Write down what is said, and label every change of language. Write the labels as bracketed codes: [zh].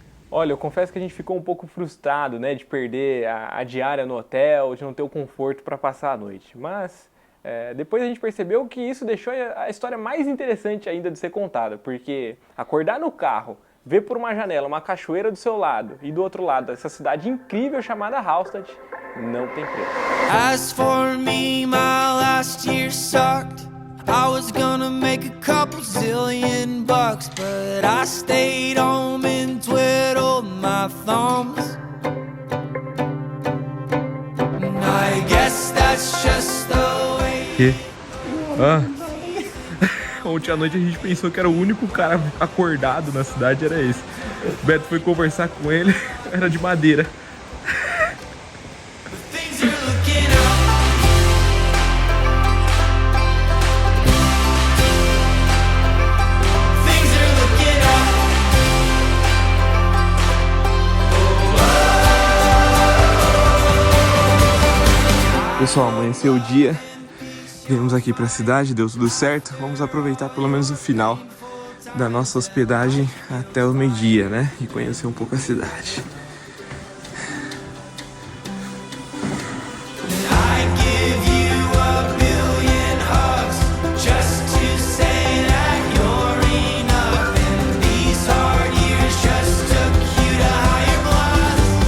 [pt] Olha, eu confesso que a gente ficou um pouco frustrado, né, de perder a diária no hotel, de não ter o conforto para passar a noite. Mas depois a gente percebeu que isso deixou a história mais interessante ainda de ser contada, porque acordar no carro, ver por uma janela uma cachoeira do seu lado e do outro lado essa cidade incrível chamada Hallstatt, não tem preço. [en] As for me, my last year sucked. I was gonna make a couple zillion bucks, but I stayed home and twiddled my thumbs. And I guess that's just the way. [pt] Ontem à noite a gente pensou que era o único cara acordado na cidade, era esse. O Beto foi conversar com ele, era de madeira. [en] Things are looking up. Things are looking up. [pt] Pessoal, amanheceu o dia. Viemos aqui pra cidade, deu tudo certo. Vamos aproveitar pelo menos o final da nossa hospedagem até o meio-dia, né? E conhecer um pouco a cidade. [en] I'd give you a billion hugs just to say that you're enough. And these hard years just took you to higher blocks.